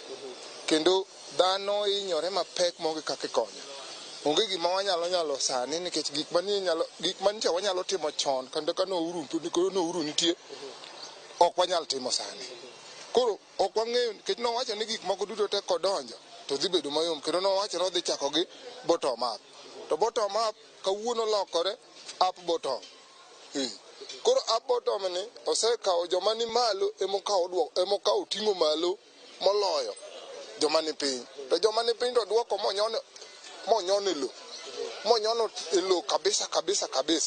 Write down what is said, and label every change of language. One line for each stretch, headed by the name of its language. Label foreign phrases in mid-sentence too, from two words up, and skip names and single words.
Luo (Kenya and Tanzania): Kendo dhano hinyore mapek monge kaka ikonyo. Onge gima wanyalo sani nikech gik manyicha wanyalo timo chon kendo ka nouru nitie ok wanyal timo sani. Koro ok wang'eyo nikech nowacho ni gik moko duto te kodonjo to dhi bedo mayom, kendo nowacho ni odhi chako gi
English: bottom up.
Luo (Kenya and Tanzania): To
English: bottom up
Luo (Kenya and Tanzania): kawuono lokore
English: up bottom.
Luo (Kenya and Tanzania): Koro
English: up bottom
Luo (Kenya and Tanzania): ni osekawo joma ni malo emokawo ting'o malo moloyo joma ni piny. To joma ni piny to dwoko monyono e lo kabisa.